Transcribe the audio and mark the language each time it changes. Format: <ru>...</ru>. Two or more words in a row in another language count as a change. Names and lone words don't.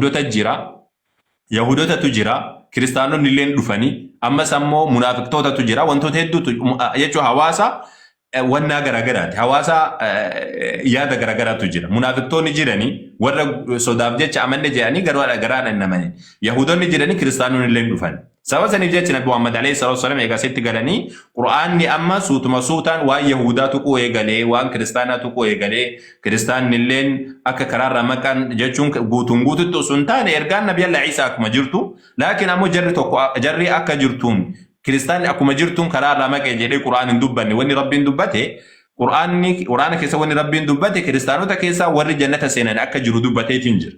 <om>Yahudotatu jira kiristaanonni illeen dhufanii ammas ammoo munaafiqtootatu jira wantoota hedduutu jechuun hawaasa wannaa garagaraati hawaasa yaada garagaraatu jira munaafiqtoonni jiranii warra sodaaf jecha amanne jedhanii garaadhaan namanii Yahudonni jiranii kiristaanonni illeen dhufan. Sababa saniif jecha nabi Muhammad</om> <ar>عليه الصلاة والسلام</ar> <om>eegasitti galanii Qur'aanni amma suutuma suutaan waan Yahudaa tuquu eegalee waan kiristaanaa tuquu eegalee kiristaanni illeen akka karaarraa maqaan jechuun guutuun guututti osoo hin taane ergaan nabi Allah Isaa akkuma jirtu laakiin ammoo jarri akka jirtuun kiristaanni akkuma jirtuun karaarraa maqee jedhee Qur'aan hin dubbanne wanni rabbiin dubbate Qur'aana keessa wanni rabbiin dubbate kiristaanota keessaa warri jannata seenan akka jiru dubbateetiin jira.</om>